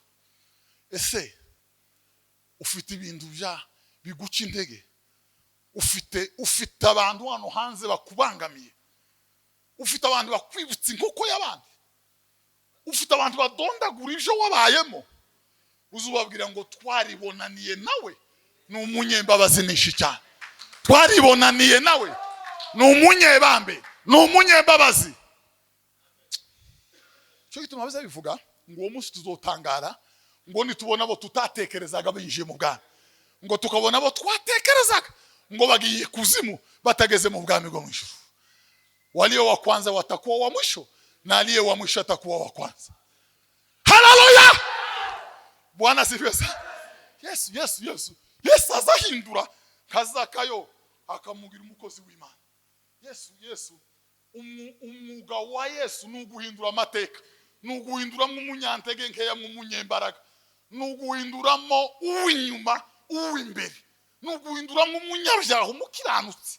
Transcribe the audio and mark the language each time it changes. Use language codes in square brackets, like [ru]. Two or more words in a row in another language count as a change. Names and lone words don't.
[rn] Ese ufite ibintu bya biguca intege, ufite abantu hano hanze bakubangamiye, ufite abantu bakwibutsa inkoko y'abandi, ufite abantu badondagura ibyo wabayemo, uzubabwira ngo twaribonaniye nawe ni umunyembabazi nishi cyane, twaribonaniye nawe ni umunyebambe ni umunyembabazi. Cyo gituma baza bivuga ngo uwo munsi tuzotangara ngo nitubona abo tutatekerezaga binjiye mu bwami, ngo tukabona abo twatekerezaga ngo bagiye kuzimu batageze mu bwami bwo mwisho. [sw] Walio wa kwanza watakuwa wa mwisho na aliye wa mwisho atakuwa wa kwanza. Haleluya! Bwana sifiwe sana. [rn] Yesu azahindura kazakayo akamugira umukozi w'Imana. Yesu umwuga wa Yesu nuguhindura amateka, nuguhinduramo umunyantege nkeya mu munyembaraga, nuguhinduramo uw'inyuma uw'imbere, nuguhinduramo umunyabyaha umukiranutsi.